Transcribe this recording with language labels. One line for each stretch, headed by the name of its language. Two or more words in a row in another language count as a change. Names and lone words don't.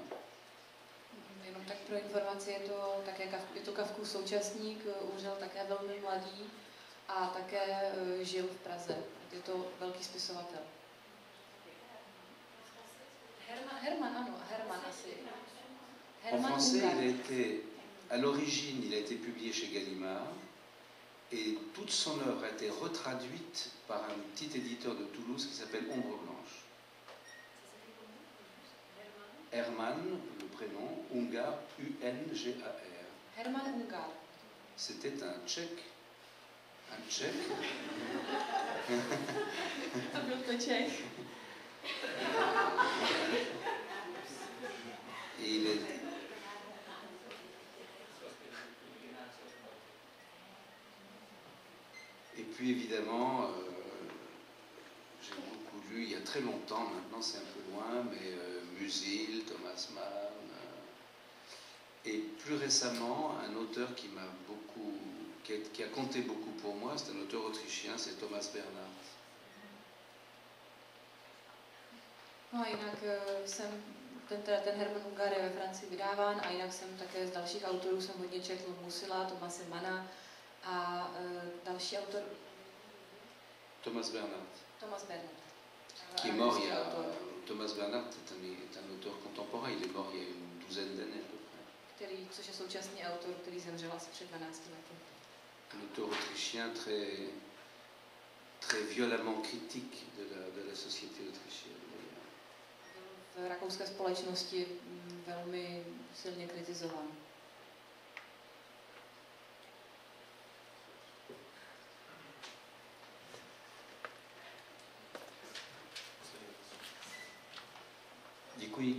Czech: Jenom tak pro informaci, je to Kafkův současník, umřel také velmi mladý a také žil v Praze. Je to velký spisovatel. Hermann, ano, Hermann asi.
French: En français, il a été à l'origine, il a été publié chez Gallimard et toute son œuvre a été retraduite par un petit éditeur de Toulouse qui s'appelle Ombre Blanche. Herman, le prénom, Ungar, U-N-G-A-R. Herman Ungar. C'était un Tchèque. Un Tchèque.
Czech: To byl to Čech.
French: Et il est... Et puis évidemment, j'ai beaucoup lu, il y a très longtemps, maintenant c'est un peu loin, mais Musil, Thomas Mann, et plus récemment, un auteur qui m'a beaucoup, qui a compté beaucoup pour moi, c'est un auteur autrichien, c'est Thomas Bernhard.
Czech: No a jinak ten Herman Ungar je ve Francii vydáván a jinak jsem také z dalších autorů jsem hodně četl Musila, Thomase Manna a další autor Thomas Bernhard. Thomas Bernhard.
French: Qui est mort il y a... Thomas Bernhard est un auteur contemporain, il est mort il y a une douzaine d'années à peu près.
Czech: Což je současný autor, který zemřel asi před 12 lety.
French: Un auteur autrichien très violemment critique de la société autrichienne.
Czech: V rakouské společnosti velmi silně kritizován. Děkuji.